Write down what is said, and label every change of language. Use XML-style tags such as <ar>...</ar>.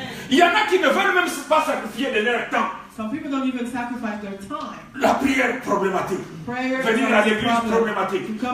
<fr>Il y en a qui ne veulent même pas sacrifier de leur temps.</fr> <en>Some people don't even sacrifice their time.</en> <fr>La prière problématique. Venir à l'église problématique.</fr>